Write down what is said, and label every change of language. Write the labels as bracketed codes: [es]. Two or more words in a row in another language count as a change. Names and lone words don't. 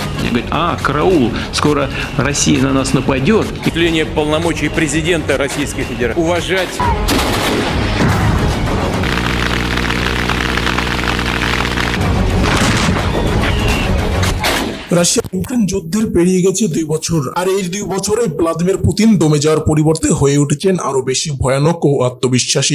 [ru] Говорит, караул, скоро Россия на нас нападет. Осуществление полномочий президента Российской Федерации. Уважать. [bn] রাশিয়া ইউক্রেন যুদ্ধের পেরিয়ে গেছে 2 বছর, আর এই 2 বছরে ভ্লাদিমির পুতিন দমে যাওয়ার পরিবর্তে হয়ে উঠেছেন আরো বেশি ভয়ানক ও আত্মবিশ্বাসী।